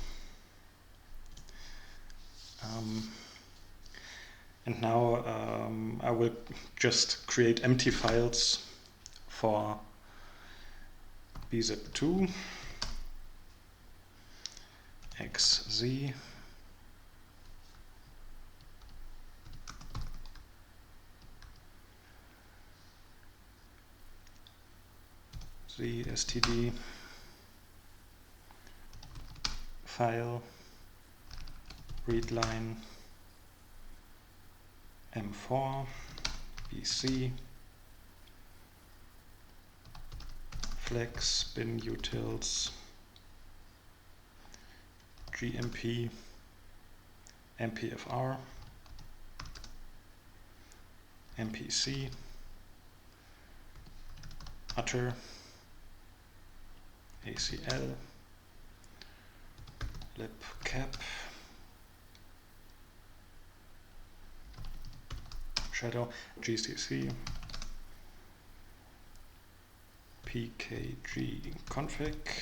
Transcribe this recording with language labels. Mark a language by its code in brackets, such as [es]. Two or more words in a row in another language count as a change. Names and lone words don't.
[en] And now I will just create empty files for bzip2, xz, std file, readline, m4, bc, flex, bin utils, gmp, mpfr, mpc, utter, acl, libcap, shadow, gcc, pkg config,